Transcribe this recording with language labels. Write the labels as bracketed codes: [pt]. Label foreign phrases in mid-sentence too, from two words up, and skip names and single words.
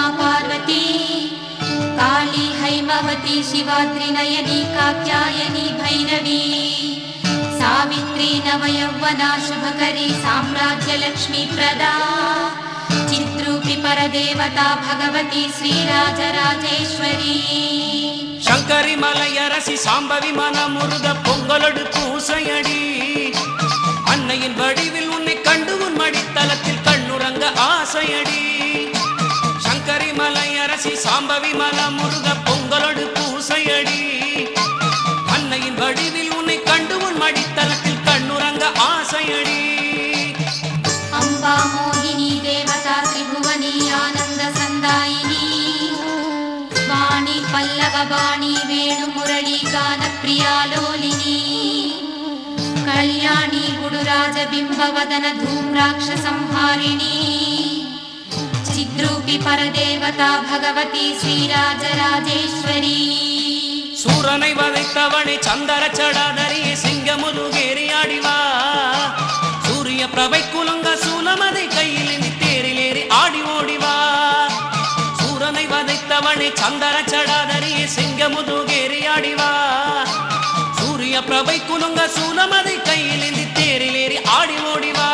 [sa] पार्वती काली हैमवती शिवा त्रिनयनी कात्यायनी भैरवी सावित्री नवयौवना शुभकरी साम्राज्यलक्ष्मी प्रदा चिद्रूपी परदेवता भगवती श्रीराजराजेश्वरी [ta] சங்கரி மலையரசி சாம்பவி மனமுருக பொங்கலோடு பூசையடி அன்னையின் வடிவில் உன்னை கண்டு உன் மடித்தலத்தில் கண்ணுறங்க ஆசையடி. சங்கரி மலையரசி சாம்பவி மலமுருக பொங்கலோடு பூசையடி அன்னையின் வடிவில் உன்னை கண்டு உன் மடித்தலத்தில் கண்ணுறங்க ஆசையடி. [sa] अम्बा मोहिनी देवता त्रिभुवनी आनंद संदायिनी वाणी पल्लव वाणी वेणु मुरली गान प्रिया लोलिनी कल्याणी गुडुराज बिंब वदन धूम्राक्ष संहारिणी चिद्रूपी परदेवता भगवती श्रीराजराजेश्वरी [ta] சூரனை வதைத்தவனை சந்தர சடாதரியே சிங்கமுதுகேறி ஆடிவா சூரிய பிரபை குலங்க சூலமதை கையில் தேரிலேறி ஆடி ஓடிவா. சூரனை வதைத்தவனை சந்தர சடாதரியே சிங்கமுதுகேறி ஆடிவா சூரிய பிரபை குலுங்க சூலமதை கையில் தேரிலேறி ஆடி ஓடிவா.